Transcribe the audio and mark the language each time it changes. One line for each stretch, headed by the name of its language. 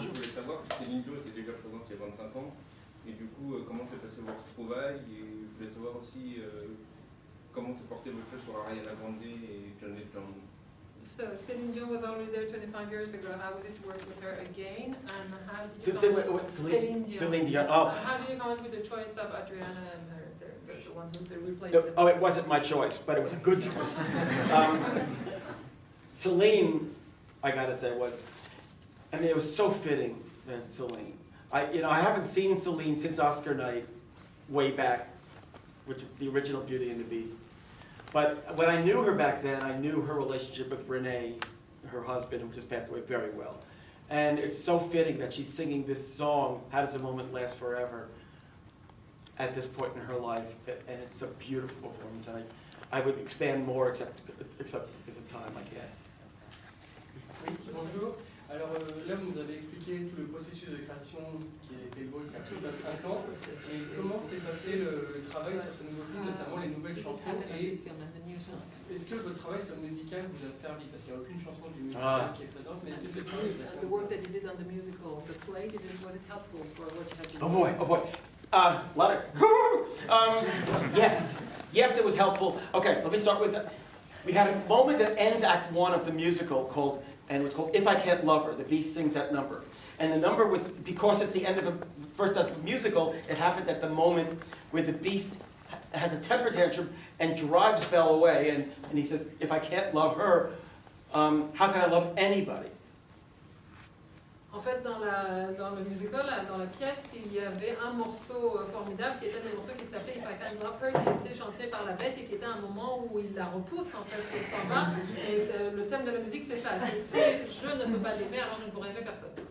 French: Je voulais savoir si Céline Dion était déjà présente il y a 25 ans. Et du coup, comment s'est passé votre retrouvaille. Et je voulais savoir aussi comment s'est porté votre jeu sur Ariana Grande et John Legend.
English: So Céline Dion was already there 25 years ago. How was it to work with her again? And how did you Céline Dion. Céline Dion. Oh. How did you come up with the choice of Adriana and the one who replaced them? Oh, it wasn't my choice, but it was a good choice. Celine, I gotta say, it was so fitting that Celine. I haven't seen Celine since Oscar night, way back, with the original Beauty and the Beast. But when I knew her back then, I knew her relationship with Renee, her husband, who just passed away, very well. And it's so fitting that she's singing this song, How Does a Moment Last Forever, at this point in her life. And it's a beautiful performance. And I would expand more, except because of time, I can't.
French: Oui, bonjour. Alors là, vous nous avez expliqué tout le processus de création qui a été le vôtre il y a plus de 25 ans. Et comment s'est passé le travail sur ce nouveau film, notamment les nouvelles chansons. Et est-ce que votre travail sur le musical vous a servi? Parce qu'il n'y a aucune chanson du musical qui est présente, mais est-ce que c'est tout?
English: The work that you did on the musical, the play, was it helpful for what you had to do? Oh boy, oh boy. Lot of, yes, yes, it was helpful. Okay, let me start with, we had a moment that ends Act 1 of the musical called, and it was called If I Can't Love Her. The Beast sings that number. And the number was, because it's the end of the first act of the musical, it happened at the moment where the Beast has a temper tantrum and drives Belle away, and he says, if I can't love her, how can I love anybody?
French: En fait, dans le musical, dans la pièce, il y avait un morceau formidable qui était le morceau qui s'appelait If I Can't Love Her, qui était chanté par la Bête et qui était un moment où il la repousse, en fait, il s'en va. Et le thème de la musique, c'est ça. C'est je ne peux pas l'aimer, alors je ne pourrais aimer personne.